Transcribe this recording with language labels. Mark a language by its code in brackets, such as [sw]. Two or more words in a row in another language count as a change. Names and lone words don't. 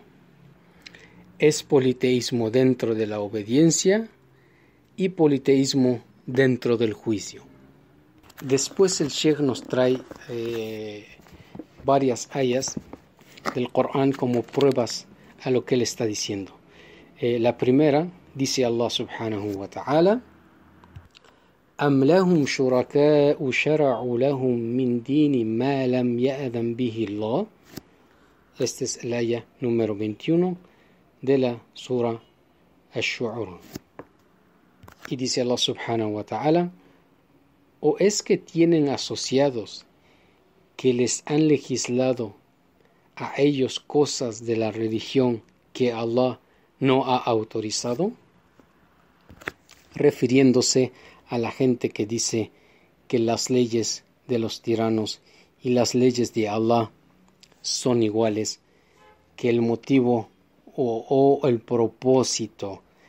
[es] Es politeísmo dentro de la obediencia y politeísmo dentro del juicio. Después el Sheikh nos trae varias ayas del Corán como pruebas a lo que él está diciendo. La primera, dice Allah [ar] سبحانه وتعالى: أَمْ لَهُمْ شُرَكَاءُ شَرَعُوا لَهُمْ مِنْ دِينِ مَا لَمْ يَأْذَنْ بِهِ اللَّهُ. [es] Este es el aya número 21 de la sura Ash-Shu'ur. Y dice Allah [ar] سبحانه وتعالى: [es] ¿o es que tienen asociados que les han legislado a ellos cosas de la religión que Allah no ha autorizado? Refiriéndose a la gente que dice que las leyes de los tiranos y las leyes de Allah son iguales, que el motivo o el propósito